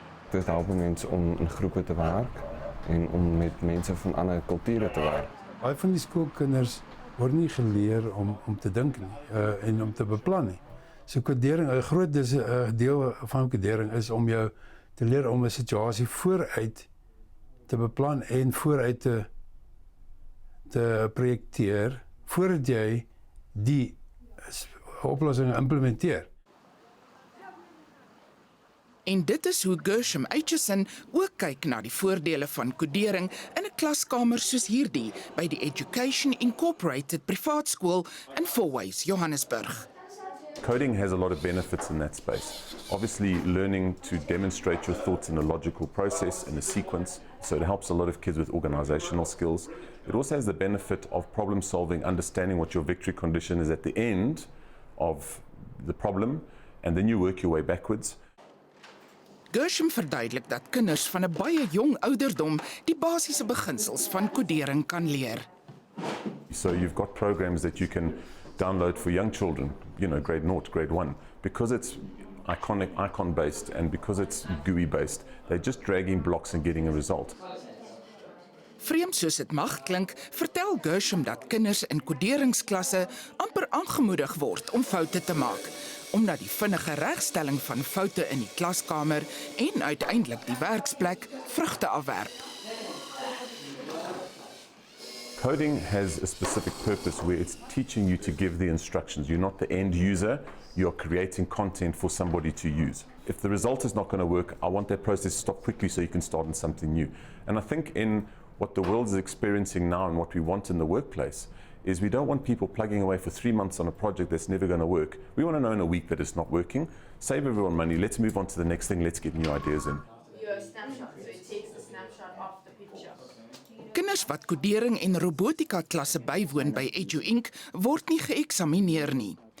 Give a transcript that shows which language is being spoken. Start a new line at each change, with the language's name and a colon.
Afrikaans: Dit help mense om in groepe te werk en om met mense van ander kulture te werk. Baie van die skoolkinders word nie geleer om te dink nie en om te beplan nie. So kodering, 'n groot deel van kodering is om jou te leer om 'n situasie vooruit te beplan en vooruit te projekteer voordat jy die oplossing implementeer. En dit is hoe Gershom Aitchison ook kyk na die voordele van kodering in 'n klaskamer soos hierdie by die Education Incorporated privaat skool in Fokus, Johannesburg.
English: Coding has a lot of benefits in that space. Obviously, learning to demonstrate your thoughts in a logical process, in a sequence, so it helps a lot of kids with organizational skills. It also has the benefit of problem solving, understanding what your victory condition is at the end of the problem, and then you work your way backwards.
Afrikaans: Gershom verduidelik dat kinders van 'n baie jong ouderdom die basiese beginsels van kodering kan leer.
English: So you've got programs that you can download for young children, grade 0, grade 1, because it's icon-based and because it's GUI-based, they're just dragging blocks and getting a result.
Afrikaans: Vreemd soos dit mag klink, vertel Gershom dat kinders in koderingsklasse amper aangemoedig word om foute te maak, omdat die vinnige regstelling van foute in die klaskamer en uiteindelik die werksplek vrugte afwerp.
English: Coding has a specific purpose where it's teaching you to give the instructions. You're not the end user, you're creating content for somebody to use. If the result is not going to work, I want that process to stop quickly so you can start on something new. And I think in what the world is experiencing now and what we want in the workplace is we don't want people plugging away for 3 months on a project that's never going to work. We want to know in a week that it's not working, save everyone money, let's move on to the next thing, let's get new ideas in. Your snapshot, so it takes a snapshot of the picture.
Afrikaans: Kinders wat kodering en robotika klasse bywoon by Edu Inc. word nie geëksamineer nie.